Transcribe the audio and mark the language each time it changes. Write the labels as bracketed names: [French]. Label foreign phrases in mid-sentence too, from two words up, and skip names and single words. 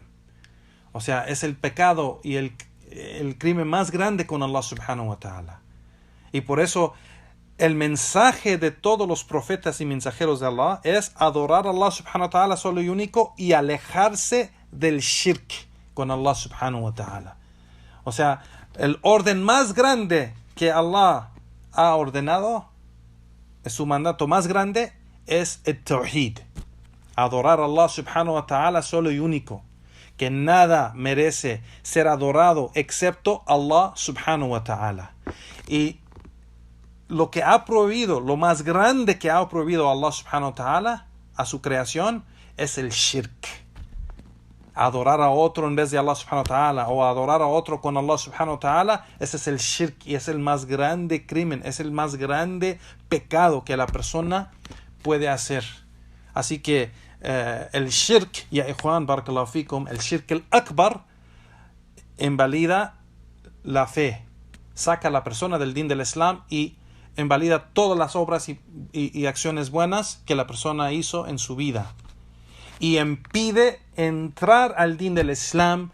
[Spanish] O sea, es el pecado y el crimen más grande con Allah [Arabic] سبحانه وتعالى. [Spanish] Y por eso el mensaje de todos los profetas y mensajeros de Allah es adorar a Allah [Arabic] سبحانه وتعالى [Spanish] solo y único y alejarse del shirk con Allah [Arabic] سبحانه وتعالى. [Spanish] O sea, el orden más grande que Allah ha ordenado, su mandato más grande, es el Tawhid. Adorar a Allah [Arabic] سبحانه وتعالى [Spanish] solo y único. Que nada merece ser adorado excepto Allah [Arabic] سبحانه وتعالى. [Spanish] Y lo que ha prohibido, lo más grande que ha prohibido Allah [Arabic] سبحانه وتعالى [Spanish] a su creación, es el shirk. Adorar a otro en vez de Allah [Arabic] سبحانه وتعالى, [Spanish] o adorar a otro con Allah [Arabic] سبحانه وتعالى, [Spanish] ese es el shirk, y es el más grande crimen, es el más grande pecado que la persona puede hacer. Así que el shirk, [Arabic] يا إخوان بارك الله فيكم, [Spanish] el [Arabic] الشرك الأكبر [Spanish] invalida la fe, saca a la persona del din del Islam y invalida todas las obras y acciones buenas que la persona hizo en su vida, y impide entrar al din del Islam.